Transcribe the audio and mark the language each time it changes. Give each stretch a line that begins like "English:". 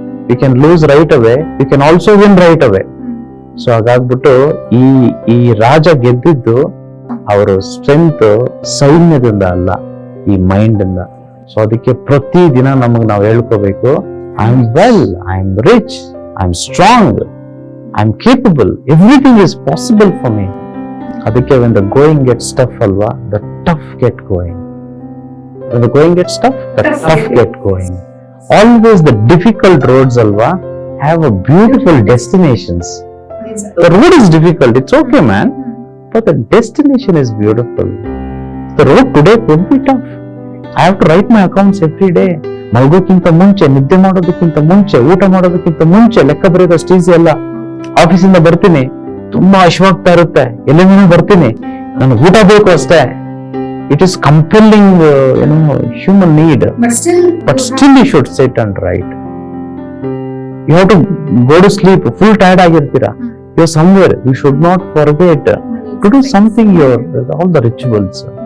English: you can lose right away,
Kannada: you can also win right away. So ಹಾಗಾಗ್ಬಿಟ್ಟು ಈ ರಾಜ ಗೆದ್ದಿದ್ದು ಅವರ ಸ್ಟ್ರೆಂತ್ ಸೈನ್ಯದಿಂದ ಅಲ್ಲ, ಈ ಮೈಂಡ್ ಇಂದ.
English: so
Kannada: ಅದಕ್ಕೆ ಪ್ರತಿ ದಿನ ನಮಗ್ ನಾವು ಹೇಳ್ಕೋಬೇಕು,
English: I am well, I am rich, I am strong, I am capable, everything is possible for me. ಅದಕ್ಕೆ when the going gets tough ಅಲ್ವಾ, the tough get going. When the going gets tough, the tough get going. Always the difficult roads alva have a beautiful destinations. The road is difficult, it's okay man, but the destination is beautiful. The road today could be tough. I have to write my accounts every day.
Kannada: ಮಲ್ಗೋಕ್ಕಿಂತ ಮುಂಚೆ, ನಿದ್ದೆ ಮಾಡೋದಕ್ಕಿಂತ ಮುಂಚೆ, ಊಟ ಮಾಡೋದಕ್ಕಿಂತ ಮುಂಚೆ ಲೆಕ್ಕ ಬರೆಯೋದಷ್ಟು easy ಅಲ್ಲ. ಆಫೀಸಿಂದ ಬರ್ತೀನಿ, ತುಂಬಾ ಹಶ್ವಾಗ್ತಾ ಇರುತ್ತೆ, ಎಲ್ಲಿಂದ ಬರ್ತೀನಿ, ನನಗೆ ಊಟ ಬೇಕು ಅಷ್ಟೇ.
English: It is compelling, human need. But still you should sit and write. You have to go to sleep, full tired ಆಗಿರ್ತೀರಾ. You're somewhere, you should not forget to do something, all the rituals.